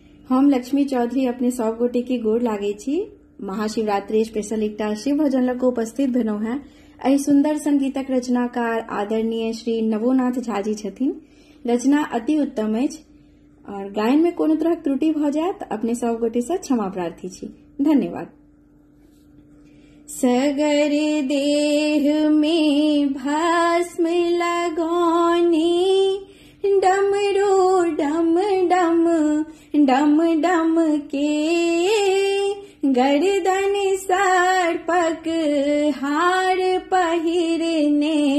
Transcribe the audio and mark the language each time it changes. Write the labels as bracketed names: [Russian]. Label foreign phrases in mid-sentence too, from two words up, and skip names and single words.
[Maithili] हम लक्ष्मी चौधरी अपने सब गोटे के गोड़ लागे छी। महाशिवरात्रि स्पेशल एकटा शिव भजन लग उपस्थित भेलहुं हैं। एहि सुंदर संगीतक रचनाकार आदरणीय श्री नवोनाथ झा जी छथिन। रचना अति उत्तम अछि और गायन में कोनो तरह त्रुटि भ जाय त अपने सब गोटे से क्षमा प्रार्थी छी। धन्यवाद। सगर देह में भस्म लगौनी डमरू डम डम डम डम के गर्दन सर्पक हार पहिरने